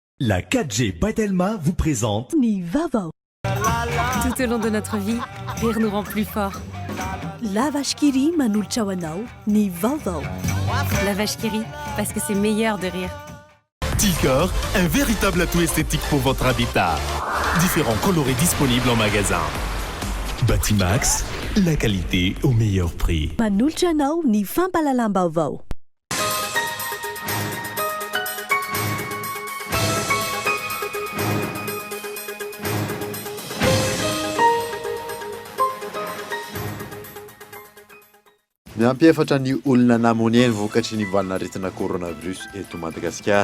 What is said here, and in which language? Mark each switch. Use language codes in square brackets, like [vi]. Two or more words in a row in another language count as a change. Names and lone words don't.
[fr] La 4G Batelma vous présente [mg] Ni Vaovao. [fr] Tout au long de notre vie, rire nous rend plus forts. [mg] La vache qui rit manolotra ho anao, ny Vaovao. [fr] La vache qui rit, parce que c'est meilleur de rire. Ticor, un véritable atout esthétique pour votre habitat. Différents colorés disponibles en magasin. Batimax, la qualité au meilleur prix. [mg] Manolotra anao ny fampalalam-baovao. Miampiefatra ny olona namony eny vokatry ny valinaretina coronavirus eto Madagasikara.